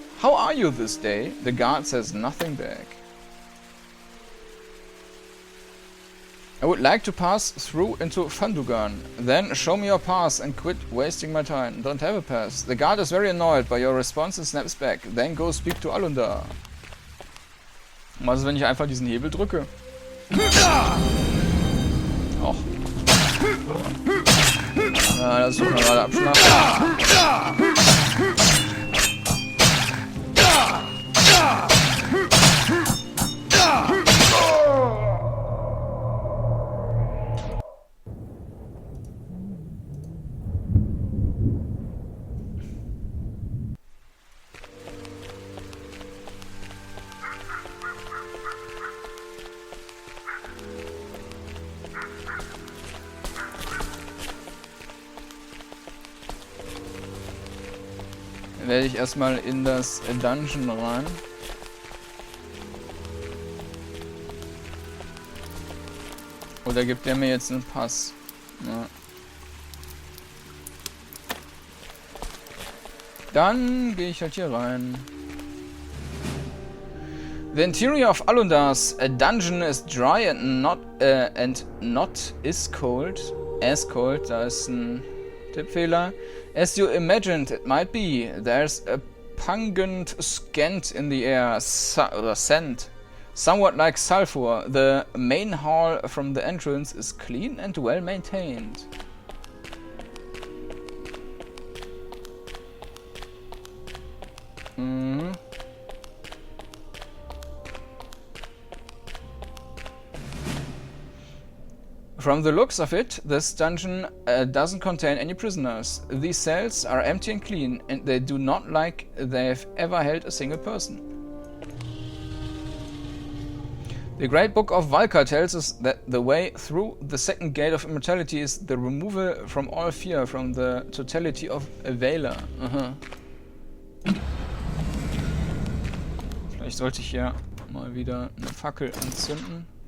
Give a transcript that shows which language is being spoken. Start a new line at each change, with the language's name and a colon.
English: How are you this day? The guard says nothing back. I would like to pass through into Fandugan. Then show me your pass and quit wasting my time. Don't have a pass. The guard is very annoyed by your response and snaps back. Then go speak to Alunda.
German: Was ist, wenn ich einfach diesen Hebel drücke? Och. Ja, das ist doch mal gerade abschnappen. Werde ich erstmal in das Dungeon rein. Oder gibt der mir jetzt einen Pass? Ja. Dann gehe ich halt hier rein.
English: The interior of Alundar's dungeon is dry and not is cold. As cold,
German: da ist ein Tippfehler.
English: As you imagined it might be, there's a pungent scent in the air, scent, somewhat like sulfur. The main hall from the entrance is clean and well maintained. From the looks of it, this dungeon doesn't contain any prisoners. These cells are empty and clean, and they do not like they've ever held a single person. The Great Book of Valka tells us that the way through the second gate of immortality is the removal from all fear, from the totality of Valor.
German: Vielleicht sollte ich ja mal wieder eine Fackel anzünden.